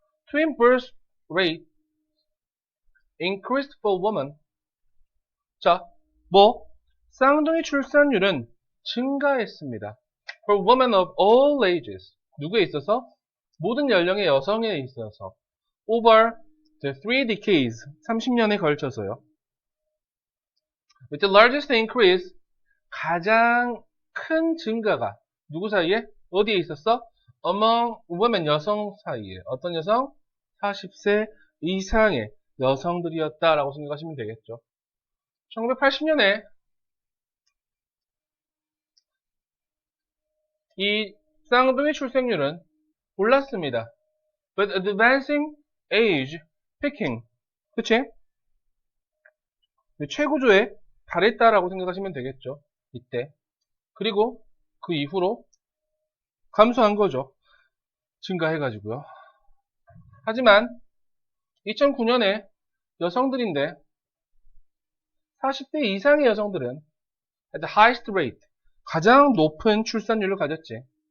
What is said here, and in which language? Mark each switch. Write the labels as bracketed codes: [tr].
[en] Twin birth rate increased for women. [ko] 자, 쌍둥이 출산율은 증가했습니다. [en] For women of all ages. [ko] 누구에 있어서? 모든 연령의 여성에 있어서. [en] Over the 3 decades. [ko] 30년에 걸쳐서요. [en] With the largest increase. [ko] 가장 큰 증가가 누구 사이에? 어디에 있었어? [en] Among women, [ko] 여성 사이에. 어떤 여성? 40세 이상의 여성들이었다라고 생각하시면 되겠죠. 1980년에 이 쌍둥이 출생률은 올랐습니다. [en] But advancing age picking. [ko] 그치? 최고조에 달했다라고 생각하시면 되겠죠. 이때. 그리고 그 이후로 감소한 거죠. 증가해가지고요. 하지만 2009년에 여성들인데 40대 이상의 여성들은 [en] at the highest rate [ko] 가장 높은 출산율을 가졌지.